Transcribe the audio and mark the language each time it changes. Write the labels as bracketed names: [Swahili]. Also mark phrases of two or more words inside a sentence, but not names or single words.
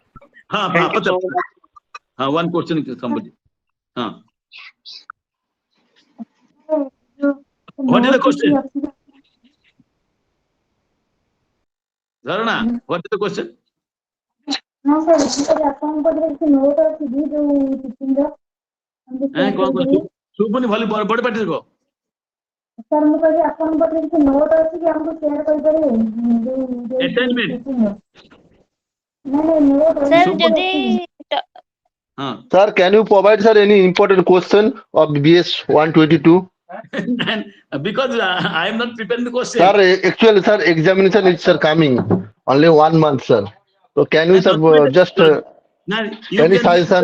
[English] Thank you so much. One question is somebody. What is the question? Dharana, what is the question? No, sir. [Odia] ଆପଣଙ୍କ ପାଖରେ କିଛି note ଅଛି କି ଯୋଉ teaching ର? ଶୁଭୁନି ଭଲ ବଡ ପାଟିରେ କହ। ସାର୍ ମୁଁ କହିଲି ଆପଣଙ୍କ ପାଖରେ କିଛି note ଅଛି କି ଆମକୁ share କରିପାରିବେ? [English] Assignment? [Odia] ନାଇଁ note [English] Sir, [Odia] ଅଛି। ଯଦି [English] Sir, can you provide, sir, any important question of BS-122? And because I am not preparing the question. Sir, actually, sir, examination is, sir, coming only 1 month, sir. So can you, sir, just any suggestion?